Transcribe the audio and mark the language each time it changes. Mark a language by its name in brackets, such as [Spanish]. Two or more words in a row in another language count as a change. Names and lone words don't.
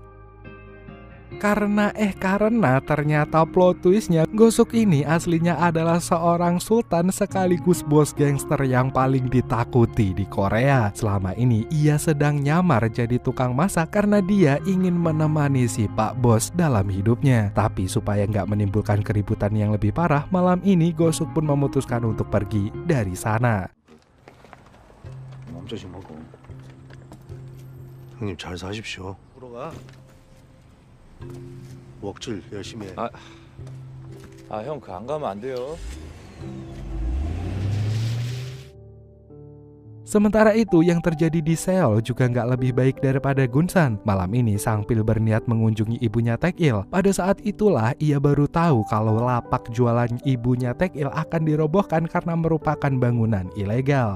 [Indonesian] Karena ternyata [English] plot twistnya [Indonesian] Gosuk ini aslinya adalah seorang sultan sekaligus bos gangster yang paling ditakuti di Korea. Selama ini ia sedang nyamar jadi tukang masak karena dia ingin menemani si Pak Bos dalam hidupnya. Tapi supaya nggak menimbulkan keributan yang lebih parah, malam ini Gosuk pun memutuskan untuk pergi dari sana. [Korean] 멈춰지 먹어. 형님 잘 사십시오. 들어가. 웍질 열심히 해. 형 그 안 가면 안 돼요. [Indonesian] Sementara itu yang terjadi di Seoul juga nggak lebih baik daripada Gunsan. Malam ini Sang Pil berniat mengunjungi ibunya Taek-il. Pada saat itulah ia baru tahu kalau lapak jualan ibunya Taek-il akan dirobohkan karena merupakan bangunan ilegal.